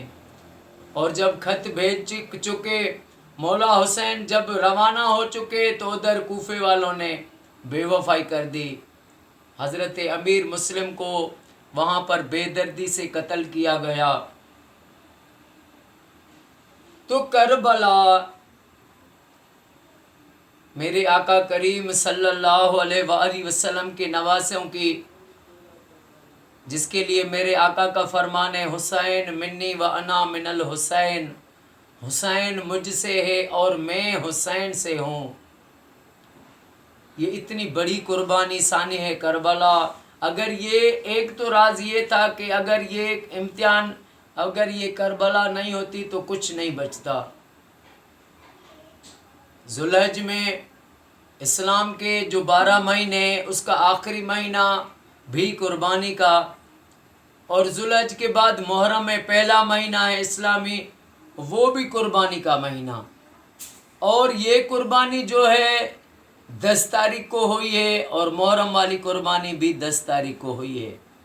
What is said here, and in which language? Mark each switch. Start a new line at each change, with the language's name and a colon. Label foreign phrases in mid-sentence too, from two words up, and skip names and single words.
Urdu: اور جب خط بھیج چکے، مولا حسین جب روانہ ہو چکے تو ادھر کوفے والوں نے بے وفائی کر دی، حضرت امیر مسلم کو وہاں پر بے دردی سے قتل کیا گیا۔ تو کربلا میرے آقا کریم
Arabic: صلی اللہ علیہ وآلہ وسلم
Urdu: کے نواسوں کی، جس کے لیے میرے آقا کا فرمان ہے
Arabic: حسین منی و انا من الحسین،
Urdu: حسین مجھ سے ہے اور میں حسین سے ہوں۔ یہ اتنی بڑی قربانی ثانی ہے کربلا۔ اگر یہ ایک تو راز یہ تھا کہ اگر یہ امتحان، اگر یہ کربلا نہیں ہوتی تو کچھ نہیں بچتا۔ ذوالحج میں اسلام کے جو 12 مہینے، اس کا آخری مہینہ بھی قربانی کا، اور ذوالحج کے بعد محرم میں پہلا مہینہ ہے اسلامی، وہ بھی قربانی کا مہینہ، اور یہ قربانی جو ہے 10 تاریخ کو ہوئی ہے، اور محرم والی قربانی بھی 10 تاریخ کو ہوئی ہے۔